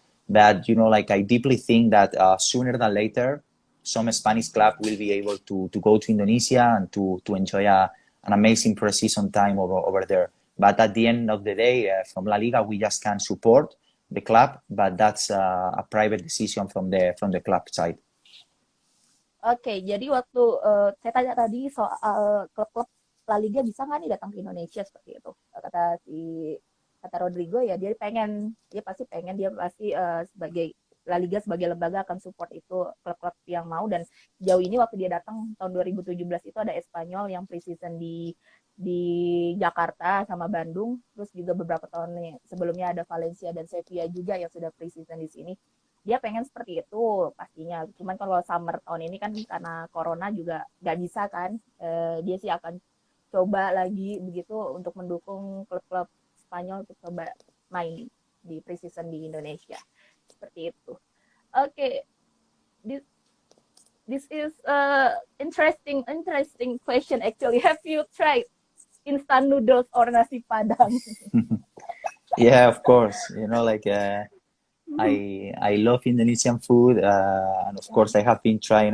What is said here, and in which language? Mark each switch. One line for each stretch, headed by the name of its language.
English: But, like I deeply think that sooner than later, some Spanish club will be able to go to Indonesia and to enjoy an amazing pre-season time over there. But at the end of the day, from La Liga, we just can't support the club, but that's a private decision from the club side.
Indonesian: Oke, jadi waktu saya tanya tadi soal klub-klub La Liga bisa nggak nih datang ke Indonesia seperti itu, kata Rodrigo ya dia pasti sebagai La Liga sebagai lembaga akan support itu klub-klub yang mau, dan jauh ini waktu dia datang tahun 2017 itu ada Espanyol yang pre-season di Jakarta sama Bandung, terus juga beberapa tahun sebelumnya ada Valencia dan Sevilla juga yang sudah pre-season di sini. Dia pengen seperti itu pastinya, cuman kalau summer tahun ini kan karena corona juga nggak bisa kan, dia sih akan coba lagi begitu untuk mendukung klub-klub Spanyol untuk coba main di pre-season di Indonesia seperti itu.
English: Oke, this is interesting question actually. Have you tried instant noodles or nasi padang? Yeah, of course. Like I love Indonesian food, and of course I have been trying.